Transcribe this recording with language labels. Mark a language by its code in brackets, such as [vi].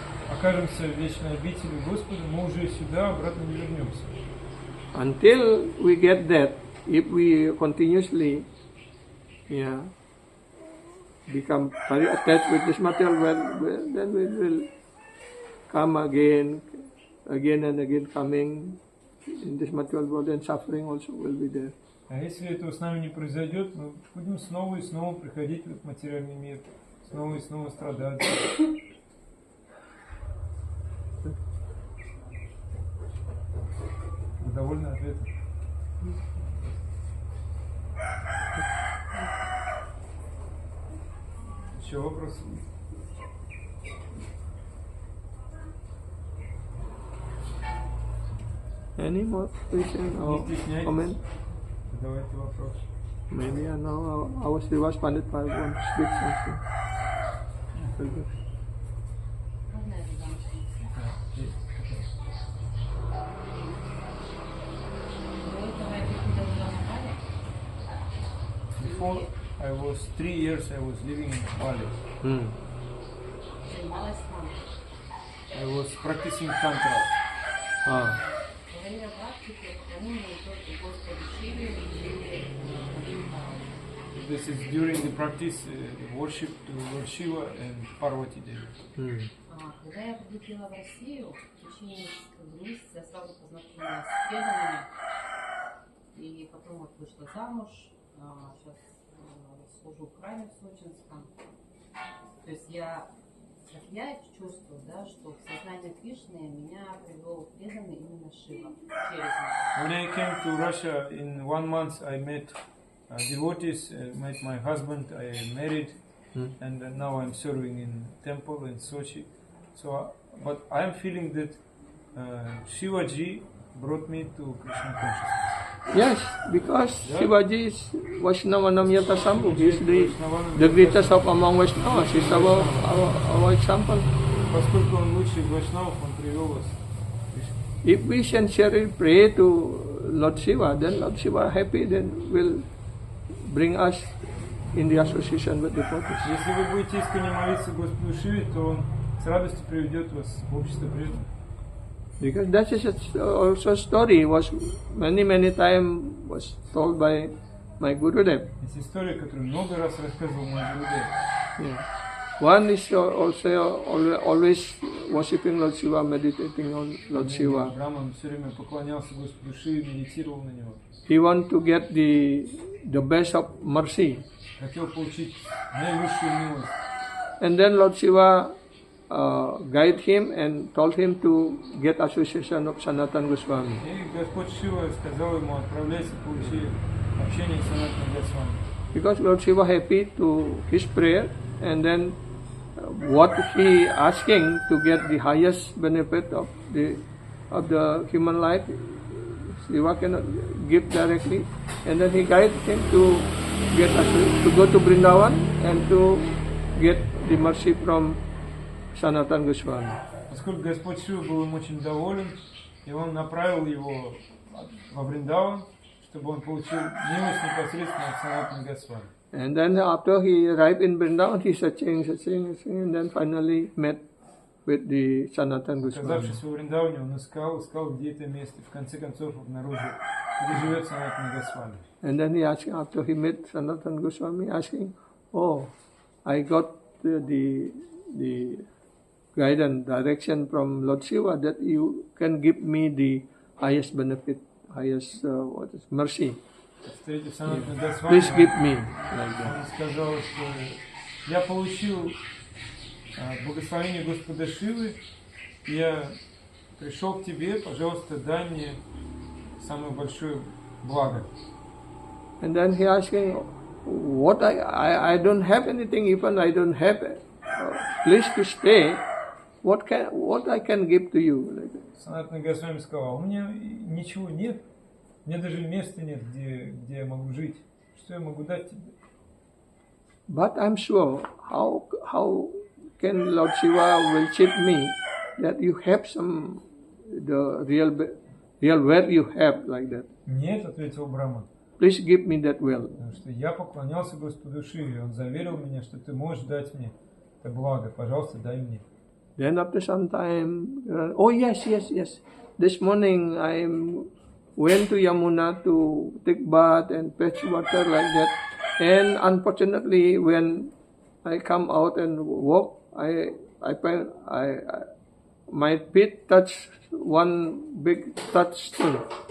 [ru] окажемся в вечной обители Господа, мы уже сюда обратно не вернемся. [en] Until we get that, if we continuously become very attached with this material world, then we will come again and again coming in this material world, and suffering also will be there. [ru] А если этого с нами не произойдет, мы будем снова и снова приходить в этот материальный мир, снова и снова страдать. Вы довольны ответом? Еще вопросы? [en] Any more question or [ru] Не стесняйтесь. [en] comment? [ru] Задавайте вопрос. [en] Maybe I know our Srivas Pandit Bhai want to speak something. Very good. [ru] Можно я задам вопрос? До этого я жила в Бали. [en] Before I was 3 years, I was living in Bali. [ru] Занималась там. [en] I was practicing tantra. Ah. [ru] Во время практики поклонение только Господу Шиве и [en] This is during the practice worship to Lord Shiva and Parvati Devi. [ru] Когда я прилетела в Россию, в течение нескольких месяцев я сразу познакомилась с преданными. И потом вот вышла замуж. Сейчас служу в храме в Сочинском. То есть я чувствую, да, что в сознание Кришны меня привел преданный именно Шива через меня. [en] When I came to Russia in 1 month, I met devotees, met my husband, I married, and now I'm serving in temple in Sochi. So, but I'm feeling that Shivaji brought me to Krishna consciousness. Yes, because Shivaji is Vaishnavanamyata Sambhu. He is the greatest of among Vaishnavas. He is our example. [ru] Поскольку он лучший из Вайшнавов, он привел вас к Кришне. [en] If we sincerely pray to Lord Shiva, then Lord Shiva happy, then will bring us in the association with devotees. [ru] Если вы будете искренне молиться Господу Шиве, то он с радостью приведет вас в общество преданных. [en] Because that is also a story was many times was told by my Gurudev. [ru] Это история, которую много раз рассказывал мой Гурудев. [en] Yeah. One is also always worshipping Lord Shiva, meditating on Lord Shiva. [ru] Брахман все время поклонялся Господу Шиве, медитировал на него. [en] He want to get the best of mercy. [ru] Хотел получить наивысшую милость. [en] And then Lord Shiva guide him and told him to get association of Sanatana Goswami. [ru] И Господь Шива сказал ему: отправляйся, получи общение с Санатаной Госвами. [en] Because Lord Shiva happy to his prayer, and then what he asking to get the highest benefit of the human life, Shiva cannot give directly, and then he guide him to go to Vrindavan and to get the mercy from Sanatana Goswami. [ru] Поскольку Господь Шива был им очень доволен, и он направил его во Вриндаван, чтобы он получил милость непосредственно от Санатаны Госвами. [en] And then after he arrived in Vrindavan, he searching, and then finally met with the Sanatana Goswami. [ru] Оказавшись во Вриндаване, он искал, где это место, в конце концов обнаружил, где живет Санатана Госвами. [en] And then he asked, after he met Sanatana Goswami, asking, "Oh, I got the guidance, direction from Lord Shiva that you can give me the highest benefit, highest mercy. [ru] Встретив Санатану Госвами, [en] Please give me." Like that. [ru] он сказал, что я получил благословение Господа Шивы, я пришел к тебе, пожалуйста, дай мне самое большое благо. [en] And then he asking, "What I don't have anything, even I don't have place to stay. What I can give to you?" Like that. [ru] Санатана Госвами сказал: у меня ничего нет, мне даже места нет, где я могу жить. Что я могу дать тебе? [en] But I'm sure, how can Lord Shiva will cheat me that you have some the real wealth you have like that? [ru] Нет, ответил Брахман, [en] Please give me that wealth. [ru] потому что я поклонялся Господу Шиве, он заверил меня, что ты можешь дать мне это благо, пожалуйста, дай мне. [en] Then after some time, oh yes. This morning I went to Yamuna to take bath and fetch water like that. And unfortunately, when I come out and walk, I find my feet touch one big touchstone.